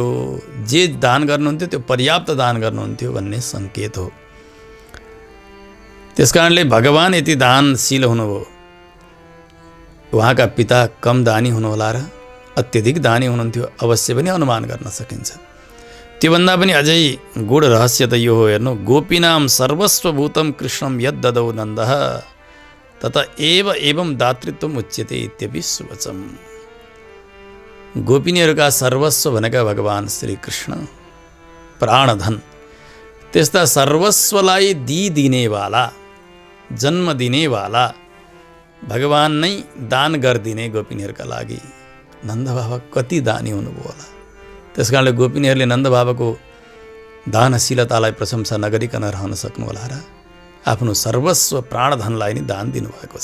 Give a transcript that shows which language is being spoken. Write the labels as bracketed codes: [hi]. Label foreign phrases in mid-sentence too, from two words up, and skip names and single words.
[ne] जे दान गर्नुहुन्थ्यो त्यो पर्याप्त दान गर्नुहुन्थ्यो भन्ने सङ्केत हो। त्यसकारणले भगवान यति दानशील हुनुभयो। उहाँका पिता कम दानी हुनुहोला र अत्यधिक दानी हुनुहुन्थ्यो अवश्य पनि अनुमान गर्न सकिन्छ। त्योभन्दा पनि अझै गूढ रहस्य त यो हो, हेर्नु, [sa] गोपीनाम सर्वस्वभूतम कृष्णम यद ददौ नन्दः तथा एव एवं दातृत्वम उच्यते इत्यपि सुवचम। [ne] गोपिनीहरूका सर्वस्व भनेका भगवान श्रीकृष्ण प्राणधन, त्यस्ता सर्वस्वलाई दिनेवाला, जन्म दिनेवाला भगवान नै दान गरिदिने गोपिनीहरूका लागि नन्द बाबा कति दानी हुनुभयो होला। त्यस कारणले गोपिनीहरूले नन्द बाबाको दानशीलतालाई प्रशंसा नगरिकन रहन सक्नु होला र आफ्नो सर्वस्व प्राणधनलाई नै दान दिनुभएको छ।